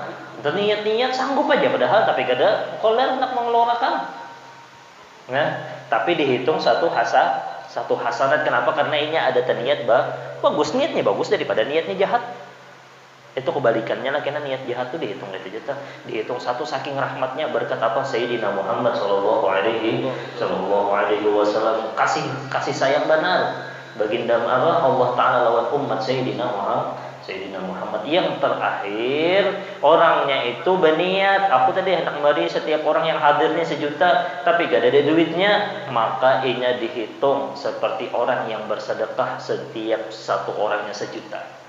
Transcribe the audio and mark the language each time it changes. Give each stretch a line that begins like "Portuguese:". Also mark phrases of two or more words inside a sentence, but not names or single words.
Banjar: Niat-niat sanggup aja padahal, tapi kada koler hendak mengeluarkan. Nah, tapi dihitung satu hasanat. Kenapa? Karena ini ada niat bagus, niatnya bagus daripada niatnya jahat. Itu kebalikannya lah, karena niat jahat tuh dihitung dihitung satu, saking rahmatnya berkat apa Sayyidina Muhammad
Arabic: صلى الله عليه وسلم,
Banjar: kasih sayang benar baginda Allah Taala lawan umat Sayyidina Muhammad. Yang terakhir, orangnya itu berniat, aku tadi hendak memberi setiap orang yang hadirnya 1 juta, tapi gak ada duitnya, maka inya dihitung seperti orang yang bersedekah setiap satu orangnya 1 juta.